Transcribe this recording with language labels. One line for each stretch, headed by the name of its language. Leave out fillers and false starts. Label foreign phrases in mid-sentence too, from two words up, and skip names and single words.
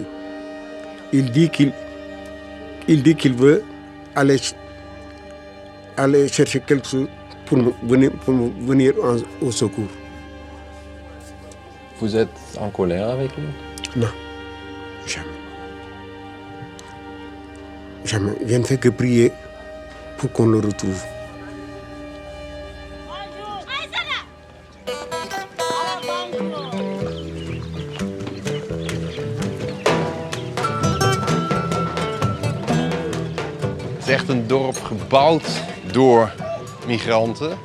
French: Il dit qu'il veut aller chercher quelque chose pour me venir au secours. Vous êtes en colère avec lui? Non, jamais. Jamais. Je ne fais que prier pour qu'on le retrouve.
Dutch: Het is echt een dorp gebouwd door migranten.